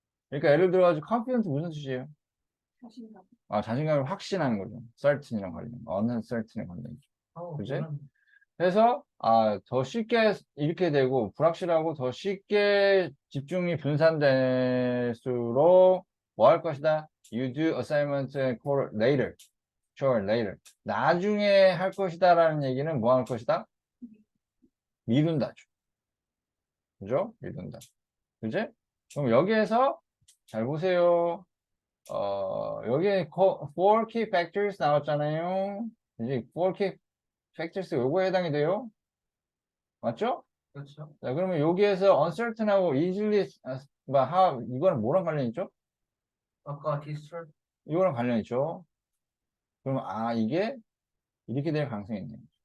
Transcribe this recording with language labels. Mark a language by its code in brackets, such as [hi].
[ko] 그러니까 예를 들어가지고 confident 무슨 뜻이에요? 자신감. 자신감을 확신하는 거죠. certain이랑 관련, uncertain이랑 관련. 그지? 몰랐네. 그래서 더 쉽게 이렇게 되고 불확실하고 더 쉽게 집중이 분산될수록 뭐 할 것이다? [en] You do assignment later. Sure, later. [ko] 나중에 할 것이다 라는 얘기는 뭐 할 것이다? 미룬다. 그죠? 미룬다. 그지? 그럼 여기에서 잘 보세요. 여기에 four key factors 나왔잖아요. 이제 four key factors 요거에 해당이 돼요. 맞죠? 그렇죠. 자, 그러면 여기에서 uncertain하고 easily, 이거는 뭐랑 관련 있죠? 아까 디스트랙 이거랑 관련 있죠? 그러면, 이게 이렇게 될 가능성이 있네요.